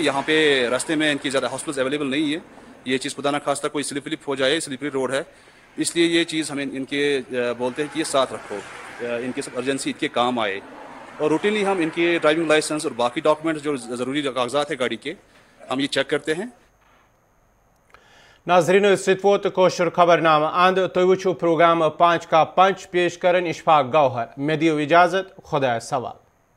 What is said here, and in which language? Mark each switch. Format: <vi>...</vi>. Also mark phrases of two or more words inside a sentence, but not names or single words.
<hi>यहाँ पे रास्ते में इनकी ज़्यादा हॉस्पिटल्स अवेलेबल नहीं है, ये चीज़ खुदा ना खास्ता कोई स्लिप हो जाए,</hi> <en>slippery road</en> <hi>है, इसलिए ये चीज़ हमें इनके बोलते हैं कि ये साथ रखो, इनके सब अर्जेंसी इनके काम आए। और रूटीनली हम इनके</hi> <en>driving license</en> <hi>और बाकी डॉक्यूमेंट्स जो ज़रूरी कागजात है गाड़ी के, हम ये चेक करते हैं।</hi> <ks>नाज़रीन वोत कोशर खबरनामा अंद तुम वो प्रोग्राम 5 का 5 पेश करन इशफाक गौहर। मे दियो इजाजत, खुदा सवाल।</ks>